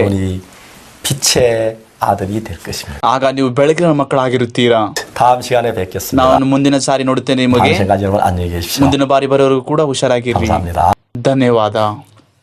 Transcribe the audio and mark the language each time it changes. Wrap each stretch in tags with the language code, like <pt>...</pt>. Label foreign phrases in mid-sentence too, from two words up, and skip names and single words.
<ko>여러분이 빛의 아들이 될 것입니다.</ko> <kn>ಆಗ ನೀವು ಬೆಳಕಿನ ಮಕ್ಕಳಾಗಿರುತ್ತೀರಾ.</kn> <ko>다음 시간에 뵙겠습니다.</ko> <kn>ನಾನು ಮುಂದಿನ ಸಾರಿ ನೋಡುತ್ತೇನೆ ನಿಮಗೆ.</kn> <ko>당신까지 여러분 안녕히 계십시오.</ko> <kn>ಮುಂದಿನ ಬಾರಿ ಬರೋರು ಕೂಡ ಹುಷಾರಾಗಿರ್ರಿ.</kn> <ko>감사합니다.</ko> <kn>ಧನ್ಯವಾದ.</kn>